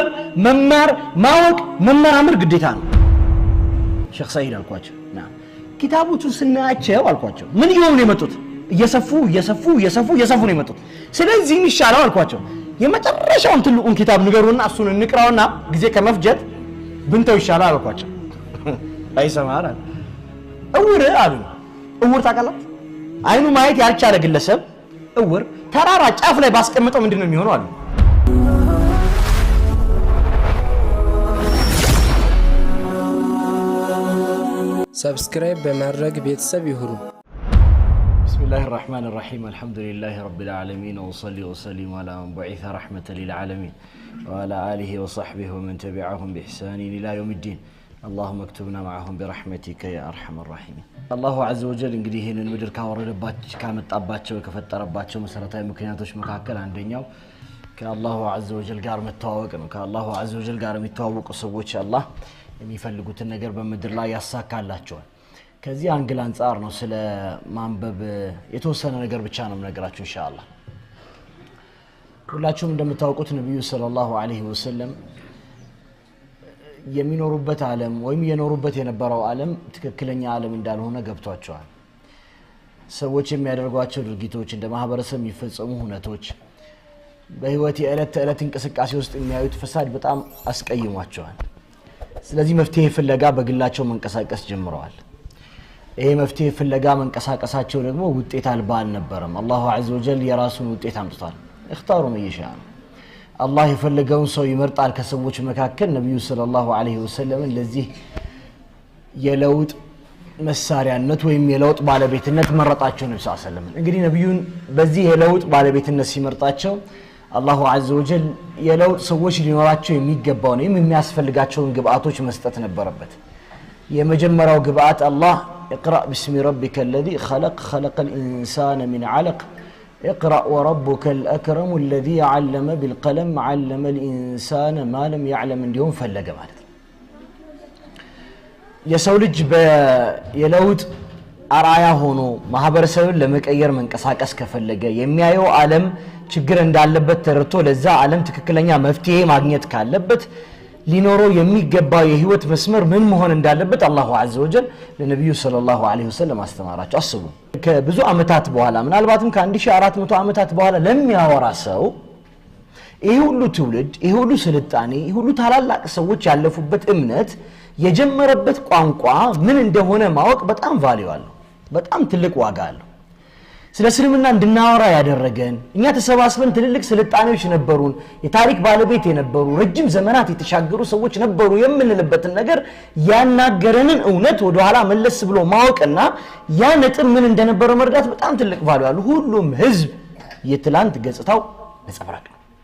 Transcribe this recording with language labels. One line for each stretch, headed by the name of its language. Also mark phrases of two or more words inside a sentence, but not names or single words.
Amharic: መማር ማወቅ መመራመር ግዴታ ነው ሼክ ሰዒድ አልኳቸው ኪታቦቹን ስናያቸው አልኳቸው ምን ይሆኑ የመጡት እየሰፉ ነው የመጡት ስለዚህ ይሻላል አልኳቸው የመጨረሻውን ትልቁን ኪታብ ንገሩና እሱን እንቅራውና ጊዜ ከመፍጀት ብንተው ይሻላል አልኳቸው አይሰማራ እውር አሉ እውር ታውቃላችሁ አይኑ ማየት ያልቻለ ግለሰብ እውር ተራራ ጫፍ ላይ ባስቀምጠው ምንድነው የሚሆነው አሉ ሰብስክራይብ በማድረግ ቤተሰብ ይሁኑ
Arabic: بسم الله الرحمن الرحيم الحمد لله رب العالمين وصلي وسلم على من بعث رحمة للعالمين وعلى آله وصحبه ومن تبعهم بإحسان إلى يوم الدين اللهم اكتبنا معهم برحمتك يا أرحم الراحمين الله عز وجل
Amharic: እንግዲህ ይሄንን ምድር ካወረደባቸው ካመጣባቸው ከፈጠረባቸው መሰረታዊ ምክንያቶች መካከል አንደኛው ከአላሁ
Arabic: عز وجل
Amharic: ጋር መተዋወቅ ነው ከአላሁ
Arabic: عز وجل
Amharic: ጋር የሚተዋወቁ ሰዎች አላህ የሚፈልጉትን ነገር በመድር ላይ ያሳካላቸዋል ከዚህ አንግል አንፃር ነው ስለ ማንበብ የተወሰነ ነገር ብቻ ነው ነገራችሁ ኢንሻአላህ ሁላችሁም እንደምታውቁት ነብዩ
Arabic: صلى الله عليه وسلم
Amharic: የሚኖሩበት ዓለም ወይም የኖሩበት የነበረው ዓለም ትክክለኛ ዓለም እንዳልሆነ ገብቷቸዋል ሰዎች የሚያደርጓቸው ድርጊቶች እንደ ማህበረሰብ የሚፈጸሙ ሁነቶች በህይወት የዕለት ተዕለት እንቅስቃሴ ውስጥ የሚያዩት ፈሳድ በጣም አስቀይሟቸዋል ስለዚህ መፍትሄ ፍለጋ በግላቸው መንቀሳቀስ ጀምረዋል ይሄ መፍትሄ ፍለጋ መንቀሳቀሳቸው ደግሞ ውጤት አልባ አልነበረም አላሁ
Arabic: عز وجل
Amharic: የራሱን ውጤት አምጥቷል
Arabic: اختاروا من يشاء
Amharic: الله የፈለገውን ሰው ይመርጣል ከሰዎች መካከል ነብዩ
Arabic: صلى الله عليه وسلم
Amharic: ለዚህ የለውጥ መሳሪያነት ወይም የለውጥ ባለቤትነት መረጣቸው ነብዩ
Arabic: صلى الله عليه وسلم
Amharic: እንግዲህ ነብዩን በዚህ የለውጥ ባለቤትነት ሲመርጣቸው አላሁ
Arabic: عز وجل
Amharic: የለውጥ ሰዎች ሊኖራቸው የሚገባውን የሚያስፈልጋቸውን ግብአቶች መስጠት ነበረበት የመጀመሪያው ግብአት አላህ
Arabic: اقرأ باسم ربك الذي خلق الإنسان من علق اقرأ وربك الأكرم الذي علم بالقلم علم الإنسان ما لم يعلم اليوم فلق
Amharic: ማለት የሰው ልጅ በየለውጥ አራያ ሆኖ ማህበረሰብን ለመቀየር መንቀሳቀስ ከፈለገ የሚያየው ዓለም ችግር እንዳለበት ተረድቶ ለዛ ዓለም ትክክለኛ መፍትሄ ማግኘት ካለበት ሊኖረው የሚገባው የህይወት መስመር ምን መሆን እንዳለበት አላሁ
Arabic: عز وجل
Amharic: ለነብዩ
Arabic: صلى الله عليه وسلم
Amharic: አስተማራቸው አስቡ ከብዙ አመታት በኋላ ምናልባትም ከ1400 አመታት በኋላ ለሚያወራ ሰው ይሄ ሁሉ ትውልድ ይሄ ሁሉ ስልጣኔ ይሄ ሁሉ ታላላቅ ሰዎች ያለፉበት እምነት የጀመረበት ቋንቋ ምን እንደሆነ ማወቅ በጣም ቫልዩ አለው በጣም ትልቅ ዋጋ አለው ስለ እስልምና እንድናወራ ያደረገን እኛ ተሰባስበን ትልልቅ ስልጣኔዎች ነበሩን የታሪክ ባለቤት የነበሩ ረጅም ዘመናት የተሻገሩ ሰዎች ነበሩ የምንልበትን ነገር ያናገረንን እውነት ወደ ኋላ መለስ ብሎ ማወቅና ያ ነጥብ ምን እንደነበረ መርዳት በጣም ትልቅ ቫልዩ አለው ሁሉም ህዝብ የትላንት ገጽታው ነጸብራቅ ነው